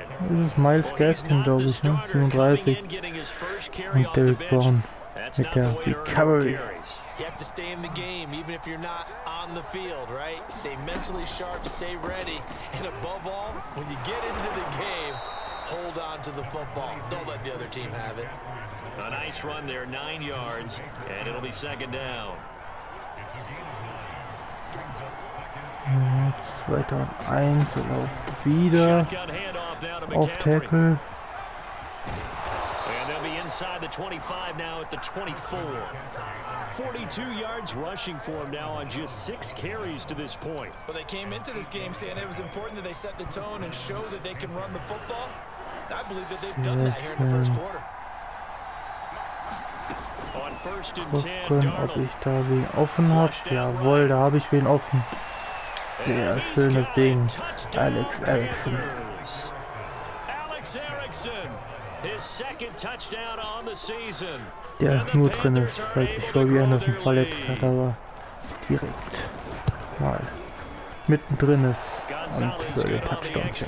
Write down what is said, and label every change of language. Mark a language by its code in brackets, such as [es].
[de] das ist Miles Gaskin, glaube ich, ne? 37. Und Derek Brown mit der Recovery. [en] You have to stay in the game, even if you're not on the field, right? Stay mentally sharp, stay ready, and above all, when you get into the game, hold on to the football. Don't let the other team have it. A nice run there, 9 yards, and it'll be second down. [de] Jetzt 2. und 1, wir laufen wieder [en] Shotgun handoff now to [de] auf [en] McCaffrey. Tackle. And they'll be inside the 25 now at the 24. 42 yards rushing for him now on just 6 carries to this point. Well, they came into this game saying it was important that they set the tone and show that they can run the football. I believe that they've done that here in the first quarter. On first and 10, [de] Gucken, ob ich da wen offen habe. Jawohl, da habe ich wen offen. Sehr schönes Ding. Alex Erickson. [en] Alex Erickson, his second touchdown on the season. [de] Der nur drin ist, weil sich Robbie Anderson verletzt hat, aber direkt mal mittendrin ist und für den Touchdown kämpft.